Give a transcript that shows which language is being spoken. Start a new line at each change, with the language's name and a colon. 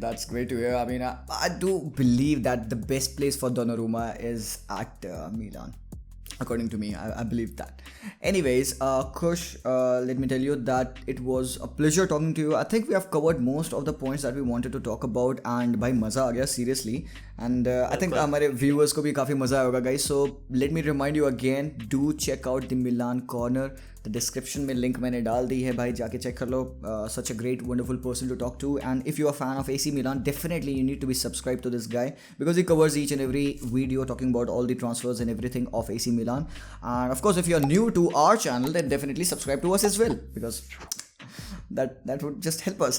English: That's great to hear. I mean, I do believe that the best place for Donnarumma is at Milan. According to me, I believe that. Anyways, Kush, let me tell you that it was a pleasure talking to you. I think we have covered most of the points that we wanted to talk about, and
Hindi: bhai maza aa gaya, seriously.
English: And I think
Hindi: हमारे viewers को भी काफी मजा आया होगा, guys.
English: So let me remind you again, do check out the Milan Corner.
Hindi: The description में link मैंने डाल दी है भाई, जाके check कर लो.
English: Such a great, wonderful person to talk to. And if you are a fan of AC Milan, definitely you need to be subscribed to this guy because he covers each and every video talking about all the transfers and everything of AC Milan. And of course, if you are new to our channel, then definitely subscribe to us as well because that would just help us.